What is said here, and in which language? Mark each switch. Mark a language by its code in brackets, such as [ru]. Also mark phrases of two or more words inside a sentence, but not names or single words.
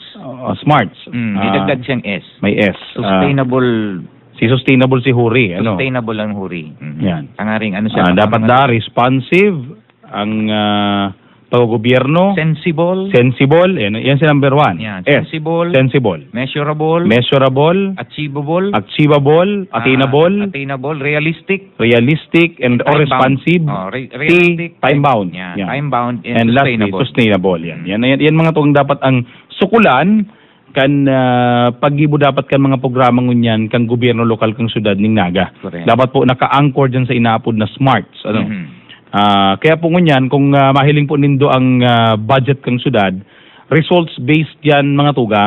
[en] Smarts. [bik] Idagdag siyang S. May S. [en] Sustainable. [bik] Sustainable si Huri, Sustainable ang huri. Yan. Tangaring siya. Dapat responsive ang paggobyerno. [en] Sensible. [bik] Sensible. Yan si number 1. Yan. [en] S. Sensible. Sensible. Measurable. Measurable. Achievable. Achievable. Attainable. Attainable. Realistic. Realistic and or responsive. Realistic. Time-bound. [bik] Yan. Yan. [en] Time-bound and And lastly, sustainable. sustainable. [bik] Yan mga tuwang dapat ang sukulan kan paggibo dapat kan mga programa ngunyan kang gobyerno lokal kang syudad ning Naga. [en] Correct. [bik] Dapat po naka-anchor dyan sa inaapod na smarts. Mhm. Kaya po ngunyan, kung mahiling po nindo ang budget kang syudad, results-based yan mga tugang.